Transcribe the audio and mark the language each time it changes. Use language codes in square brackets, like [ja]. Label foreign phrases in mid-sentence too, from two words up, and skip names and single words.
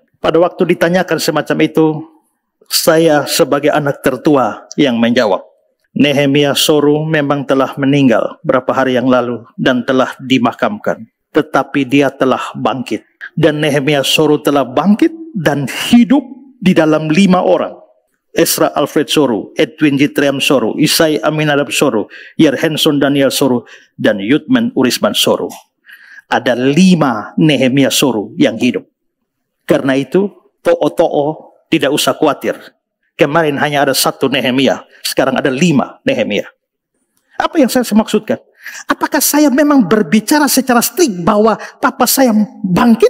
[id] Pada waktu ditanyakan semacam itu, saya sebagai anak tertua yang menjawab, Nehemia Soru memang telah meninggal berapa hari yang lalu dan telah dimakamkan. Tetapi dia telah bangkit. Dan Nehemia Soru telah bangkit dan hidup di dalam 5 orang. Ezra Alfred Soru, Edwin Jitriam Soru, Isai Aminadab Soru, Yerhenson Daniel Soru, dan Yudmen Urisman Soru. Ada 5 Nehemia Soru yang hidup. Karena itu, to'o-to'o tidak usah khawatir. Kemarin hanya ada 1 Nehemia. Sekarang ada 5 Nehemia. Apa yang saya maksudkan? Apakah saya memang berbicara secara strict bahwa papa saya bangkit?